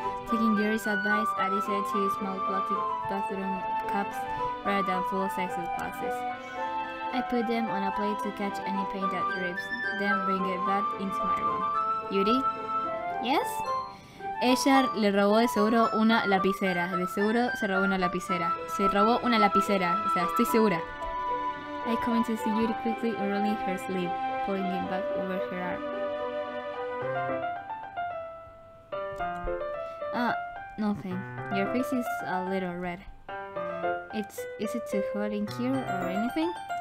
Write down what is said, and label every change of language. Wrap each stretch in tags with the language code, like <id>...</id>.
<en>Taking Yuri's advice, I decided to use small plastic bathroom cups rather than full-size glasses. I put them on a plate to catch any paint that drips, then bring it back into my room. Yuri? Yes?</en> <es>Ella le robó de seguro una lapicera. De seguro se robó una lapicera. Se robó una lapicera. O sea, estoy segura.</es> <en>I come in to see Yuri quickly unrolling her sleeve, pulling it back over her arm. Nothing. Your face is a little red. Is it too hot in here or anything?</en>